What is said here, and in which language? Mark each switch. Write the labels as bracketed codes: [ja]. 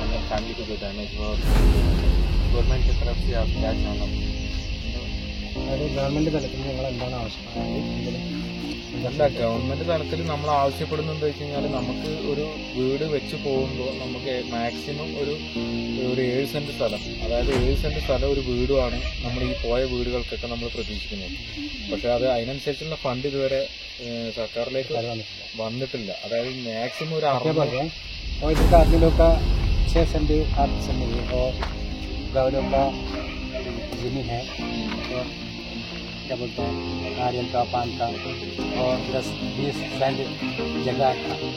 [hi] Family को जो damage हुआ गवर्नमेंट की तरफ से आप क्या चाहना? [ml] അതായത് ഗവൺമെന്റ് തലത്തിൽ നിങ്ങൾ എന്താണ് ആവശ്യപ്പെടുന്നത്? അല്ല, ഗവൺമെന്റ് തലത്തിൽ നമ്മൾ ആവശ്യപ്പെടുന്നത് വെച്ച് കഴിഞ്ഞാൽ നമുക്ക് ഒരു വീട് വെച്ച് പോകുമ്പോൾ നമുക്ക് മാക്സിമം ഒരു 7 സെന്റ് സ്ഥലം, അതായത് 7 സെന്റ് സ്ഥലം ഒരു വീടുമാണ് നമ്മൾ ഈ പോയ വീടുകൾക്കൊക്കെ നമ്മൾ പ്രതീക്ഷിക്കുന്നത്. പക്ഷെ അത് അതിനനുസരിച്ചുള്ള ഫണ്ട് ഇതുവരെ സർക്കാരിലേക്ക് വന്നിട്ടില്ല. അതായത് മാക്സിമം ഒരു 60 [hi] और इधर का आदमी लोग का 6 सेंट 8 सेंट है और गाँव लोग का जमीन है और क्या बोलते हैं नारियल का, पान का और 10-20 सेंट जगह था.